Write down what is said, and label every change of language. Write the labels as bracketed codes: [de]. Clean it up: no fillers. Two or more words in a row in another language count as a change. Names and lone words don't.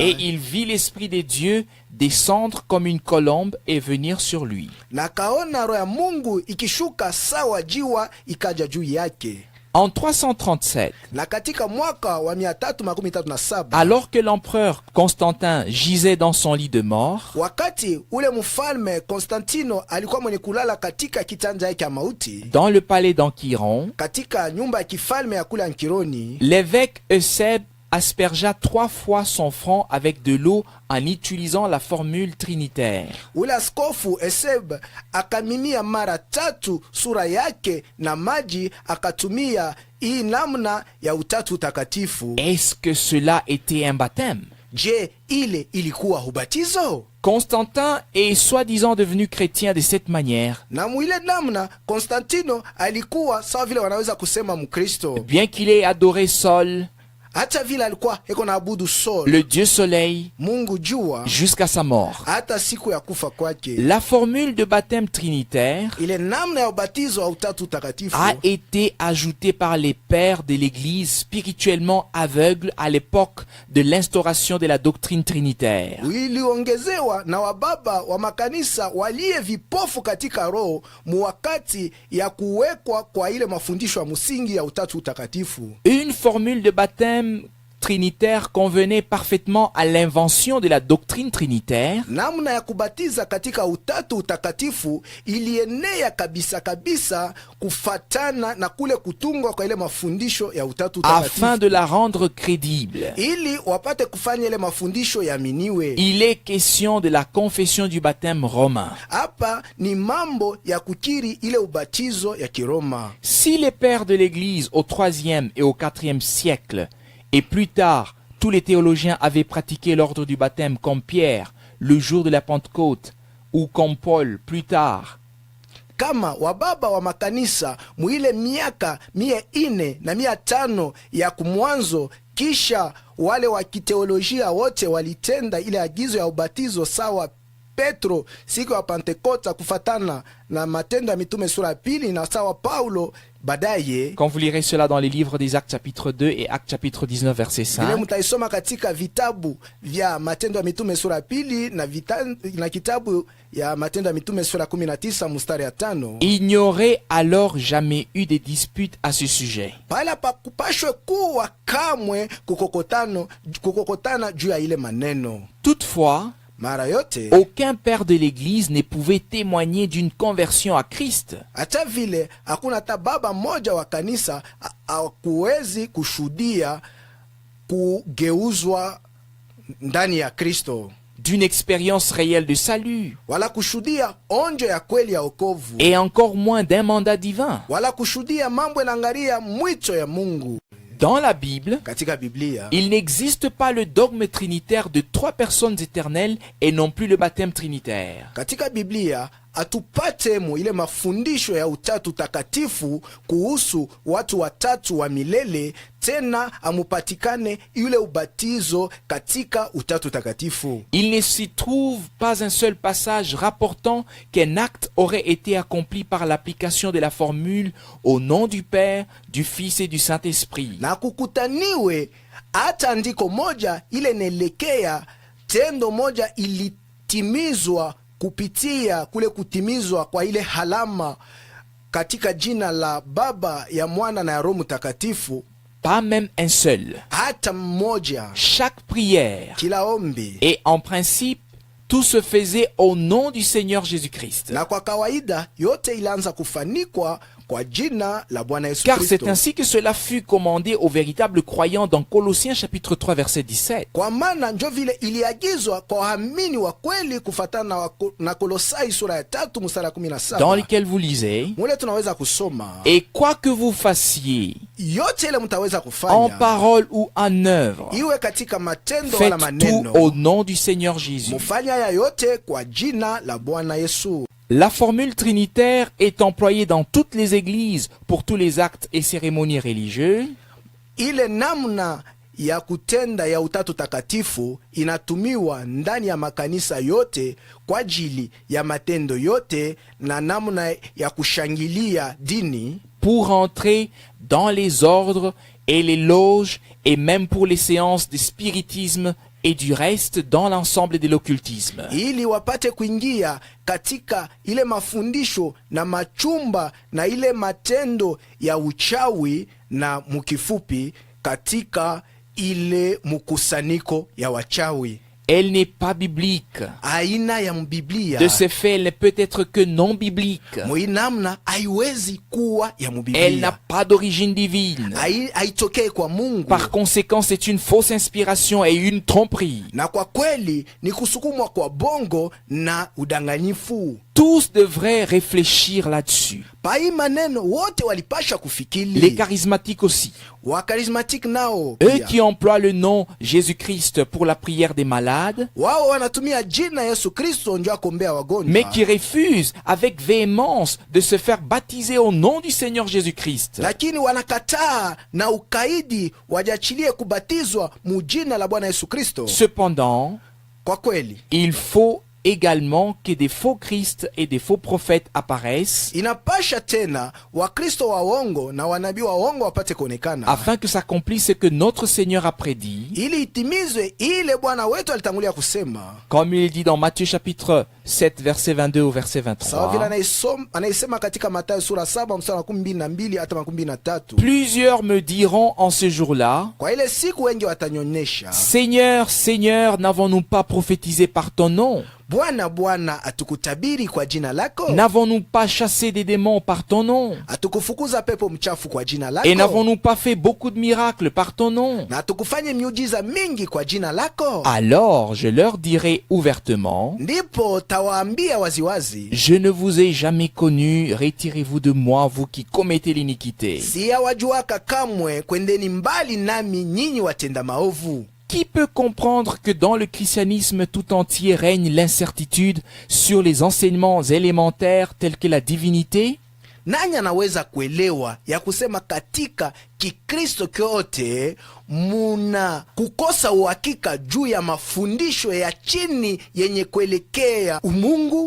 [fr] et il vit l'Esprit de Dieu descendre comme une colombe et venir sur lui. [sw] na kaona roho ya Mungu ikishuka sawa jiwa ikaja juu yake. [fr] En 337, [sw] Na katika mwaka wa 337, [fr] alors que l'empereur Constantin gisait dans son lit de mort, [sw] wakati ule mfalme Konstantino alikuwa mwenye kulala katika kitanda yake ya mauti, [fr] dans le palais d'Anchiron, [sw] katika nyumba ya kifalme ya kule Ankironi, [fr] l'évêque Eusèbe aspergea 3 fois son front avec de l'eau en utilisant la formule trinitaire. [sw] ule askofu Eseb akamimia mara 3 sura yake na maji, akatumia hii namna ya utatu utakatifu. [fr] Est-ce que cela était un baptême? [sw] Je, ile ilikuwa ubatizo? [fr] Constantin est soi-disant devenu chrétien de cette manière, [sw] Na mwile namna Konstantino alikuwa sawa vile wanaweza kusema Mkristo, [fr] bien qu'il ait adoré Sol, [sw] hata vile alikuwa eko na abudu Sol, [fr] le dieu soleil, [sw] Mungu jua, [fr] jusqu'à sa mort. [sw] hata siku ya kufa kwake. [fr] La formule de baptême trinitaire [sw] Ile namna ya ubatizo wa utatu utakatifu [fr] a été ajoutée par les pères de l'Église spirituellement aveugles à l'époque de l'instauration de la doctrine trinitaire. [sw] iliongezewa na wababa wa makanisa waliye vipofu katika roho muwakati ya kuwekwa kwa ile mafundisho ya msingi ya utatu utakatifu. [fr] Une formule de baptême trinitaire convenait parfaitement à l'invention de la doctrine trinitaire, [sw] Namna ya kubatiza katika utatu utakatifu ilienea kabisa kabisa kufatana na kule kutungwa kwa ile mafundisho ya utatu utakatifu, [fr] afin de la rendre crédible. [sw] ili wapate kufanya ile mafundisho yaaminiwe. [fr] Il est question de la confession du baptême romain. [sw] Hapa ni mambo ya kukiri ile ubatizo ya Kiroma. [fr] Si les pères de l'Église au IIIe et au IVe siècle, et plus tard, tous les théologiens avaient pratiqué l'ordre du baptême comme Pierre, le jour de la Pentecôte, ou comme Paul, plus tard, [sw] Kama wababa wa makanisa mwile miaka 400 na 500 ya kumwanzo, kisha wale wa kiteolojia wote walitenda ile agizo ya ubatizo sawa Petro siku ya Pentekota kufatana na Matendo ya Mitume sura 2, na sawa Paulo baadaye. [fr] quand vous lirez cela dans les livres des Actes chapitre 2 et Actes chapitre 19 verset [sw] Vile 5, mutaisoma katika vitabu vya Matendo ya Mitume sura 2 na kitabu ya Matendo ya Mitume sura 19 mstari ya 5, [fr] il n'y aurait alors jamais eu de dispute à ce sujet. [sw] pala pakupashwe kuwa kamwe kukokotana juu ya ile maneno. [fr] Toutefois, [sw] Mara yote [fr] aucun père de l'Église ne pouvait témoigner d'une conversion à Christ. [sw] hata vile hakuna hata baba mmoja wa kanisa hakuwezi kushuhudia kugeuzwa ndani ya Kristo, [fr] d'une expérience réelle de salut, [sw] wala kushuhudia onjo ya kweli ya wokovu, [fr] et encore moins d'un mandat divin. [sw] wala kushuhudia mambo yanaangalia mwito ya Mungu. [fr] Dans la Bible, [sw] Katika Biblia [fr] il n'existe pas le dogme trinitaire de 3 personnes éternelles et non plus le baptême trinitaire. [sw] katika Biblia atupatemo ile mafundisho ya utatu takatifu kuhusu watu watatu wa milele, tena amupatikane yule ubatizo katika utatu takatifu. [fr] Il ne s'y trouve pas un seul passage rapportant qu'un acte aurait été accompli par l'application de la formule au nom du Père, du Fils et du Saint-Esprit. [sw] Na kukutaniwe hata andiko moja ile nelekea tendo moja ilitimizwa kupitia kule kutimizwa kwa ile halama katika jina la Baba, ya Mwana na ya Roho Mtakatifu. [fr] Pas même un seul. [sw] Hata mmoja. [fr] Chaque prière [sw] Kila ombi. [fr] Et en principe, tout se faisait au nom du Seigneur Jésus-Christ. [sw] Na kwa kawaida yote ilianza kufanikwa kwa jina la Bwana Yesu [fr] Car [sw] Kristo. [fr] c'est ainsi que cela fut commandé aux véritables croyants dans Colossiens chapitre 3 verset 17. [sw] Kwa maana njo vile iliagizwa kwa waamini wa kweli kufatana na Kolosai sura ya 3 mstari 17. [fr] Dans lequel vous lisez: [sw] Mule tunaweza kusoma, [fr] et quoi que vous fassiez, [sw] yote ile mtaweza [fr] en [sw] kufanya, [fr] parole ou en œuvre, [sw] iwe katika matendo [fr] faites [sw] wala [fr] tout [sw] maneno, [fr] au nom du Seigneur Jésus. [sw] mufanya haya yote kwa jina la Bwana Yesu. [fr] La formule trinitaire est employée dans toutes les églises pour tous les actes et cérémonies religieux. [sw] Ile namna ya kutenda ya utatu takatifu inatumiwa ndani ya makanisa yote kwa ajili ya matendo yote na namna ya kushangilia dini, [fr] pour entrer dans les ordres et les loges et même pour les séances de spiritisme et du reste dans l'ensemble de l'occultisme. [sw] ili wapate kuingia katika ile mafundisho na machumba na ile matendo ya uchawi, na mukifupi katika ile mukusanyiko ya wachawi. [fr] Elle n'est pas biblique. [sw] Aina ya mbiblia [fr] De ce fait, elle ne peut être que non biblique. [sw] muinamna haiwezi kuwa ya [fr] Elle n'a [sw] mbiblia, [fr] pas d'origine divine. [sw] haitokee kwa Mungu. [fr] Par conséquent, c'est une fausse inspiration et une tromperie. [sw] Na kwa kweli ni kusukumwa kwa bongo na udanganyifu. [fr] Tous devraient réfléchir là-dessus. [sw] Pai maneno wote walipasha [fr] Les [sw] kufikiri, [fr] charismatiques aussi. [sw] wakarismatik nao [fr] Eux [sw] pia. [fr] qui emploient le nom Jésus-Christ pour la prière des malades, [sw] Wao wanatumia jina Yesu Kristo njo akombea wagonjwa, [fr] mais qui refusent avec véhémence de se faire baptiser au nom du Seigneur Jésus-Christ. [sw] lakini wanakataa na ukaidi wajachilie kubatizwa mujina la Bwana Yesu Kristo. [fr] Cependant, [sw] Kwa kweli [fr] il faut également que des faux Christ et des faux prophètes apparaissent [sw] inapasha tena Wakristo waongo na wanabii waongo wapate kuonekana, [fr] afin que s'accomplisse ce que notre Seigneur a prédit, [sw] ili itimizwe ile Bwana wetu alitangulia kusema, [fr] comme il dit dans Matthieu chapitre 7 verset 22 au verset [sw] sawa vile 23. anaisema katika Mathayo sura 7 mstari wa 12 hata 13. [fr] Plusieurs me diront en ce jour-là: [sw] Kwa ile siku wengi watanyonyesha, [fr] Seigneur, Seigneur, n'avons-nous pas prophétisé par ton nom? [sw] Bwana, Bwana, atukutabiri kwa jina lako? [fr] N'avons-nous pas chassé des démons par ton nom? [sw] Atukufukuza pepo mchafu kwa jina [fr] Et [sw] lako? [fr] n'avons-nous pas fait beaucoup de miracles par ton nom? [sw] Na atukufanye miujiza mingi kwa jina lako? [fr] Alors je leur dirai ouvertement: [sw] Ndipo tawaambia waziwazi, [fr] Je ne vous ai jamais connu, retirez-vous de moi, vous qui commettez l'iniquité. [sw] siyawajuaka kamwe, kwendeni mbali nami nyinyi watenda maovu. [fr] Qui peut comprendre que dans le christianisme tout entier règne l'incertitude sur les enseignements élémentaires tels que la divinité? [sw] Nani anaweza kuelewa ya kusema katika Kikristo kyote muna kukosa uhakika juu ya mafundisho ya chini yenye kuelekea umungu,